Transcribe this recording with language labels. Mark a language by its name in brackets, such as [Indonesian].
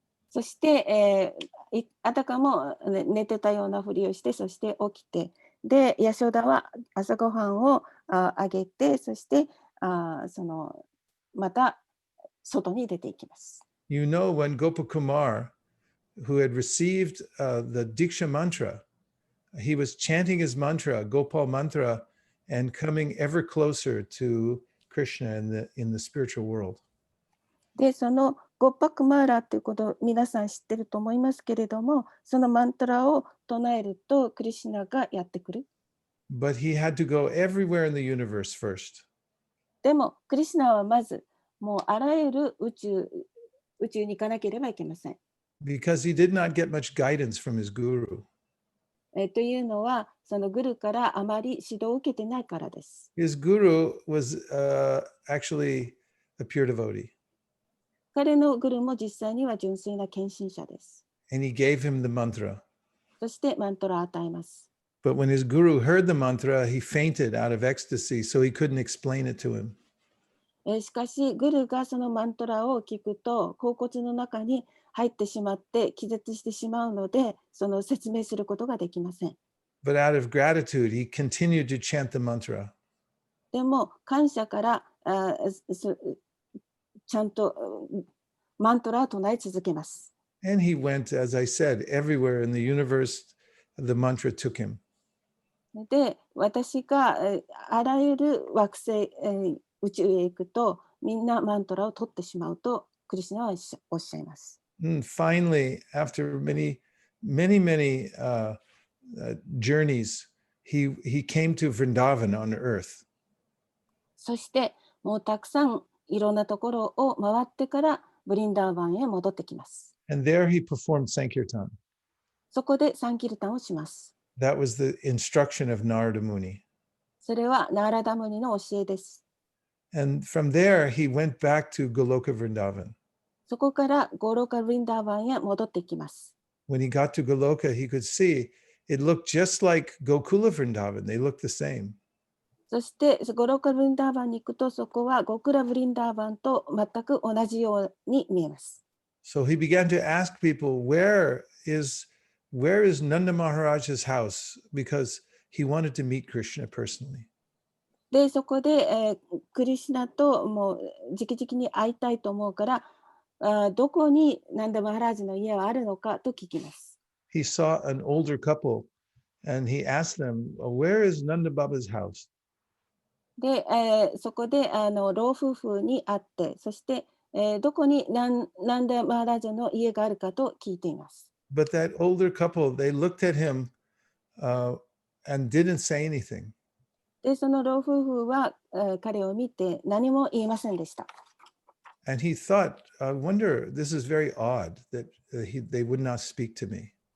[Japanese] そして、あたかも寝てたようなふりをして、そして起きて、で、ヤショダは朝ごはんをあげて、そしてまた外に出ていきます。 [English] You know, when Gopakumar, who had received the Diksha mantra, he was chanting his mantra, Gopal mantra, and coming ever closer to Krishna in the spiritual world. [Japanese] で、そのゴッパクマーラということを皆さん知ってると思いますけれども、そのマントラを唱えるとクリシュナがやってくる。 [English] But he had to go everywhere in the universe first. [Japanese] でも、クリシュナはまず、もうあらゆる宇宙に行かなければいけません。 [English] Because he did not get much guidance from his guru. [Japanese] というのは、そのグルからあまり指導を受けてないからです。 [English] His guru was actually a pure devotee. [Japanese] 彼のグルも実際には純粋な献身者です。 [English] And he gave him the mantra. [Japanese] そしてマントラを与えます。 [English] But when his guru heard the mantra, he fainted out of ecstasy, so he couldn't explain it to him. [Japanese] しかし、グルがそのマントラを聞くと、甲骨の中に入ってしまって気絶してしまうので、その説明することができません。 [English] But out of gratitude, he continued to chant the mantra. [Japanese] でも、感謝からちゃんとマントラを唱え続けます。 [English] And he went, as I said, everywhere in the universe, the mantra took him. [Japanese] で、私があらゆる惑星、宇宙へ行くと、みんなマントラを取ってしまうと、クリシュナはおっしゃいます。 [English] And finally, after many journeys, he came to Vrindavan on earth. [Japanese] そして、もうたくさんいろんなところを回ってから、ブリンダーバンへ戻ってきます。 [English] And there he performed Sankirtan. [Japanese] そこでサンキルタンをします。 [English] That was the instruction of Narada Muni. [Japanese] それはナーラダムニの教えです。 [English] And from there, he went back to Goloka Vrindavan. [Japanese] そこからゴーロカ・ブリンダーバンへ戻ってきます。 [English] When he got to Goloka, he could see it looked just like Gokula Vrindavan. They looked the same. [Japanese] そしてゴーロカ・ブリンダーバンに行くと、そこはゴクラ・ブリンダーバンと全く同じように見えます。 [English] So he began to ask people, where is Nanda Maharaj's house? Because he wanted to meet Krishna personally. [Japanese] で、そこで、クリシュナともう直々に会いたいと思うから、どこにナンダ・マハラージの家はあるのかと聞きます。 [English] He saw an older couple and he asked them, where is Nanda Baba's house? [Japanese] で、そこで老夫婦に会って、そして、どこにナンダ・マハラージの家があるかと聞いています。 [English] But that older couple, they looked at him and didn't say anything. [Japanese] で、その老夫婦は、彼を見て何も言いませんでした。 [English] And he thought, I wonder, this is very odd that they would not speak to me.